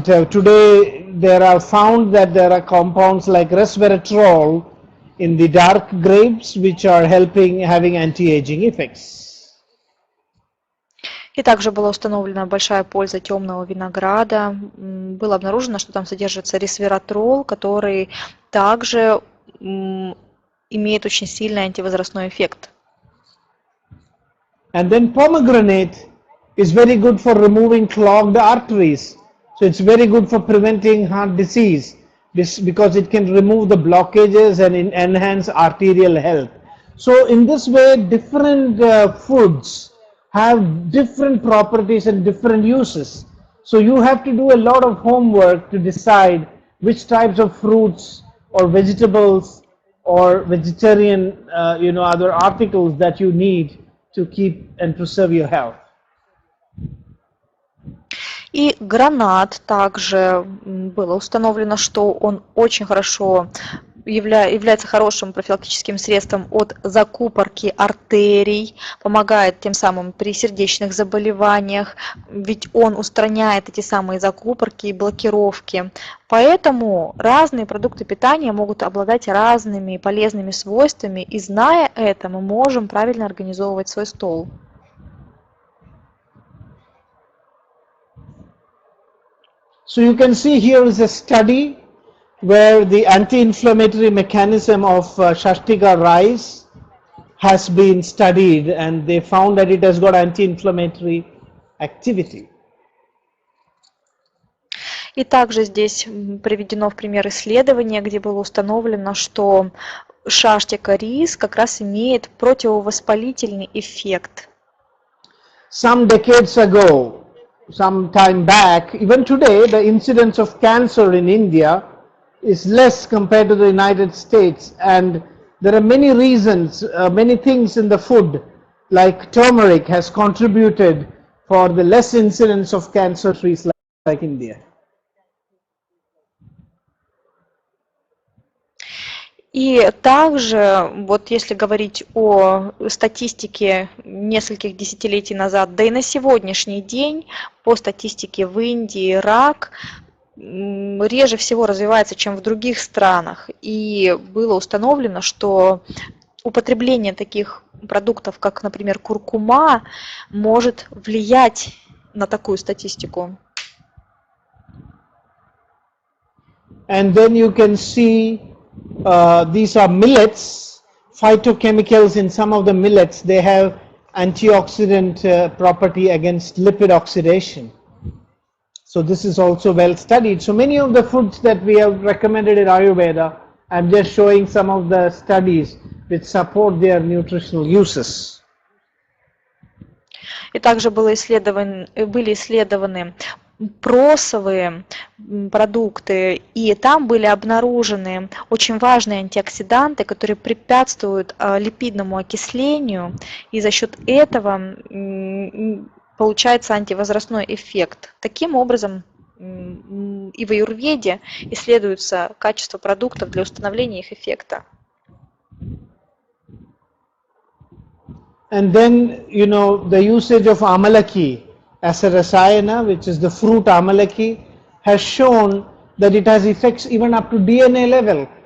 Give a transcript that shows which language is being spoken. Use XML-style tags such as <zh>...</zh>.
<en>Today there are found that there are compounds like resveratrol in the dark grapes, which are having anti-aging effects.</en> <ru>И также была установлена большая польза темного винограда. Было обнаружено, что там содержится ресвератрол, который также имеет очень сильный антивозрастной эффект.</ru> <en>And then pomegranate is very good for removing clogged arteries. So it's very good for preventing heart disease because it can remove the blockages and enhance arterial health. So in this way, different foods have different properties and different uses. So you have to do a lot of homework to decide which types of fruits or vegetables or vegetarian other articles that you need to keep and preserve your health.</en> <ru>И гранат также было установлено, что он очень хорошо является хорошим профилактическим средством от закупорки артерий, помогает тем самым при сердечных заболеваниях, ведь он устраняет эти самые закупорки и блокировки. Поэтому разные продукты питания могут обладать разными полезными свойствами, и зная это, мы можем правильно организовывать свой стол.</ru> <en>So you can see here is a study where the anti-inflammatory mechanism of Shastika rice has been studied, and they found that it has got anti-inflammatory activity.</en> <ru>И также здесь приведено в пример исследование, где было установлено, что шаштика рис как раз имеет противовоспалительный эффект.</ru> <en>Some decades ago, some time back, even today, the incidence of cancer in India is less compared to the United States, and there are many reasons, many things in the food, like turmeric has contributed for the less incidence of cancer trees like India.</en> <ru>И также, вот если говорить о статистике нескольких десятилетий назад, да и на сегодняшний день, по статистике в Индии рак реже всего развивается, чем в других странах. И было установлено, что употребление таких продуктов, как, например, куркума, может влиять на такую статистику.</ru> <en>And then you can see these are millets, phytochemicals in some of the millets. They have antioxidant property against lipid oxidation. So this is also well studied. So many of the foods that we have recommended in Ayurveda, I'm just showing some of the studies which support their nutritional uses.</en> <ru>И также были исследованы просовые продукты, и там были обнаружены очень важные антиоксиданты, которые препятствуют липидному окислению, и за счет этого получается антивозрастной эффект. Таким образом, и в аюрведе исследуется качество продуктов для установления их эффекта.</ru> <en>And then, you know, the usage of amalaki as a rasayana, which is the fruit amalaki, has shown that it has effects even up to DNA level.</en>